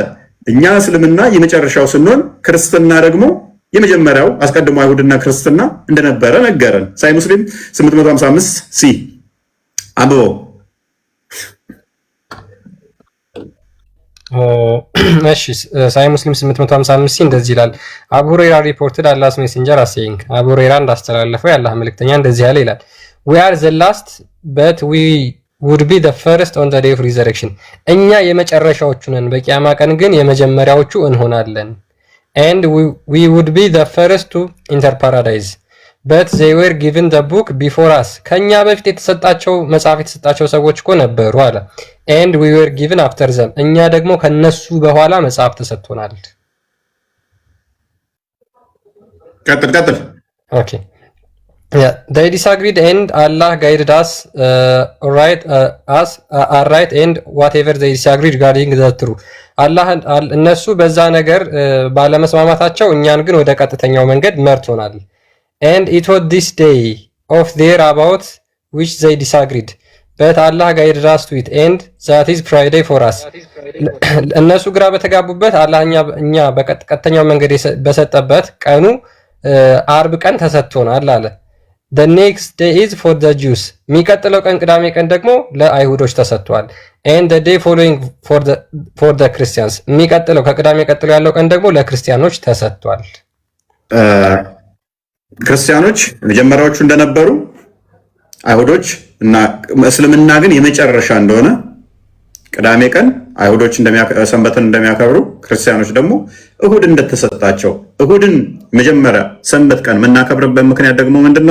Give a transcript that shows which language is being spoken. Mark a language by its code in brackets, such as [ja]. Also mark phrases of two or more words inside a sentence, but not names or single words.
[am] እኛ እስልምና የመጨረሻው ስንሆን ክርስትና ደግሞ የመጀመሪያው አስቀድሞ አይሁድና ክርስትና እንደነበረ ነገረን። ሳይ ሙስሊም 855 ሲ አንብቦ እሺ ሳይ ሙስሊም 855 ሲ እንደዚህ ይላል። አቡ ሁረይራ [en] reported Allah's Messenger as saying [am] አቡ ሁረይራ እንዳስተላለፈው የአላህ መልእክተኛ እንደዚህ ያለ [en] ይላል we are the last but we would be the first on the day of resurrection [am] እኛ የመጨረሻዎቹ ነን በቂያማ ቀን ግን የመጀመሪያዎቹ እንሆናለን [en] and we would be the first to enter paradise but they were given the book before us [am] ከኛ በፊት የተሰጣቸው መጽሐፍ የተሰጣቸው ሰዎች እኮ ነበሩ አለ [en] and we were given after them [am] እኛ ደግሞ ከነሱ በኋላ መጽሐፍ ተሰጥቶናል። ቀጥል [en] ኦኬ Yeah, they disagreed and Allah guided us right and whatever they disagreed regarding the truth. [am] አላህ እነሱ በዛ ነገር ባለመስማማታቸው እኛን ግን ወደ ቀጥተኛው መንገድ መርቶናል። [en] And it was this day of their about which they disagreed. But Allah guided us to it and that is Friday for us. [am] እነሱ ግራ በተጋቡበት አላህ እኛ በቀጥተኛው መንገድ በሰጠበት ቀኑ አርብ ቀን ተሰጥቶናል አለ። [en] The next day is for the Jews. [am] የሚቀጥለው ቀን ቅዳሜ ቀን ደግሞ ለአይሁዶች ተሰጥቷል። [en] And the day following for the Christians. [am] የሚቀጥለው ከቅዳሜ ቀጥሎ ያለው ቀን ደግሞ ለክርስቲያኖች ተሰጥቷል። ክርስቲያኖች መጀመሪያዎቹ እንደነበሩ አይሁዶች እና እስልምና ግን የመጨረሻ እንደሆነ ቅዳሜ ቀን አይሁዶች ሰንበትን እንደሚያከብሩ ክርስቲያኖች ደግሞ እሁድ እንደተሰጣቸው እሁድን መጀመሪያ ሰንበት ቀን የምናከብርበት ምክንያት ደግሞ ምንድነው?